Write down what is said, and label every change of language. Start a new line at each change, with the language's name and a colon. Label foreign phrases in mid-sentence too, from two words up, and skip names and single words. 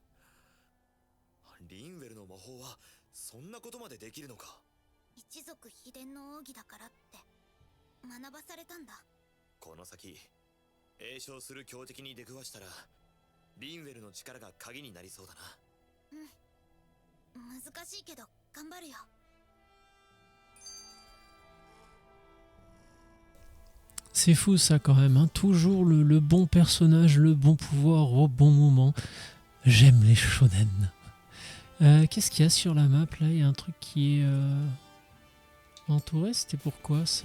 Japanese: リンウェルの魔法はそんなことまでできるのか。一族秘伝の奥義だからって学ばされたんだ。この先詠唱する強敵に出くわしたらリンウェルの力が鍵になりそうだな。難しいけど頑張るよ。
French: C'est fou ça quand même, hein. Toujours le bon personnage, le bon pouvoir au bon moment. J'aime les shonen. Qu'est-ce qu'il y a sur la map là? Il y a un truc qui est entouré, c'était pourquoi ça?